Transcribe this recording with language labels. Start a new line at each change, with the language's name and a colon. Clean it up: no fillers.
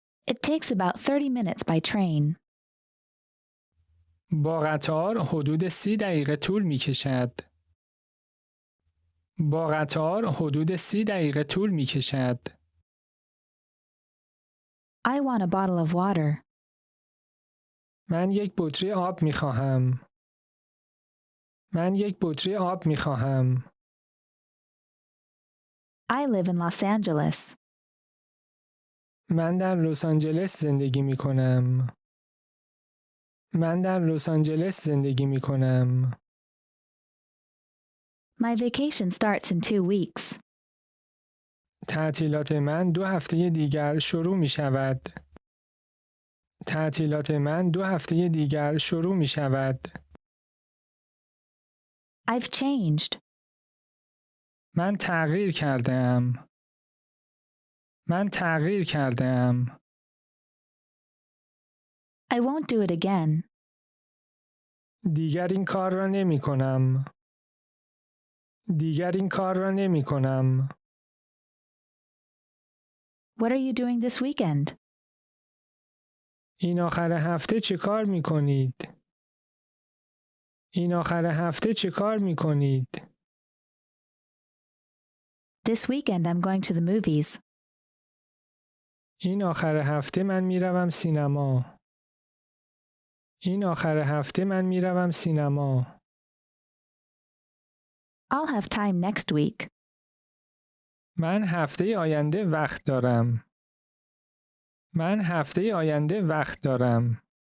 English: It takes about 30 minutes by train.
Persian: با قطار حدود 30 دقیقه طول می کشد. با قطار حدود 30 دقیقه طول می کشد.
English: I want a bottle of water.
Persian: من یک بطری آب می خواهم. من یک بطری آب می خواهم.
English: I live in Los Angeles.
Persian: من در لس آنجلس زندگی می کنم. من در لس آنجلس زندگی می کنم.
English: My vacation starts in 2 weeks.
Persian: تعطیلات من 2 هفته دیگر شروع می شود. تعطیلات من 2 هفته دیگر شروع می شود.
English: I've changed.
Persian: من تغییر کرده ام. من تغییر کرده ام.
English: I won't do it again.
Persian: دیگر این کار را نمی کنم. دیگر این کار را نمی کنم.
English: What are you doing this weekend?
Persian: این آخر هفته چه کار می کنید؟ این آخر هفته چه کار می کنید؟
English: This weekend I'm going to the movies.
Persian: این آخر هفته من می روم سینما. این آخر هفته من می روم سینما.
English: I'll have time next week.
Persian: من هفته آینده وقت دارم. من هفته آینده وقت دارم.